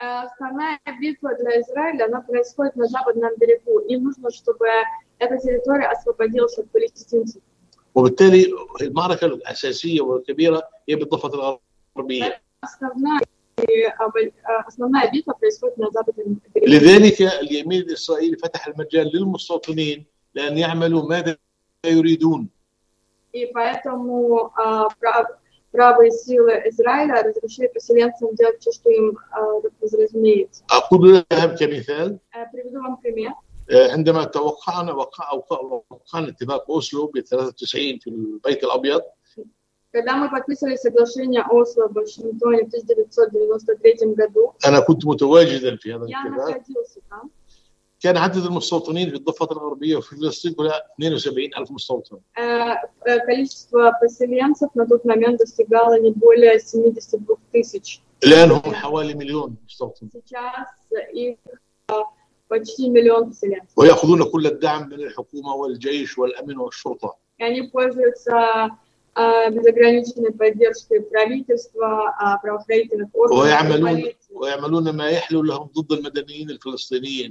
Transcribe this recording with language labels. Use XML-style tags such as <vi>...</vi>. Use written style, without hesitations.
<ru>Основная битва для Израиля, она происходит на западном берегу. Им нужно, чтобы эта территория освободилась от палестинцев.</ru> <ar>وبالتالي المعركة الأساسية والكبيرة هي بالضفة الغربية.</ar> <ru>Основная битва происходит на западном берегу.</ru> <ar>لذلك اليمين الإسرائيلي فتح المجال للمستوطنين لأن يعملوا ماذا يريدون.</ar> <ru>И поэтому правые силы Израиля разрешили поселенцам делать то, что им разумеется. Приведу вам пример.</ru> <ar>عندما توقعنا وقعنا اتفاق أوسلو ب 93 في البيت الأبيض.</ar> <ru>Когда мы подписали соглашение Осло в Вашингтоне в 1993 году.</ru> <ar>أنا كنت متواجدا في هذا الاتفاق.</ar> <ru>Я находился там.</ru> <ar>كان عدد المستوطنين في الضفة الغربية وفي فلسطين هو 72 ألف مستوطن. كاليسوا</ar> <ru>поселенцев на тот момент достигало не более 72 тысяч.</ru> <ar>الآن هم حوالي مليون مستوطن.</ar> <ru>сейчас их почти миллион поселенцев.</ru> <ar>ويأخذون كل الدعم من الحكومة والجيش والأمن والشرطة. يعني</ar> <ru>пользуются безограниченной поддержкой правительства, правоохранительных органов.</ru> <ar>ويعملون ويعملون ما يحلو لهم ضد المدنيين الفلسطينيين.</ar>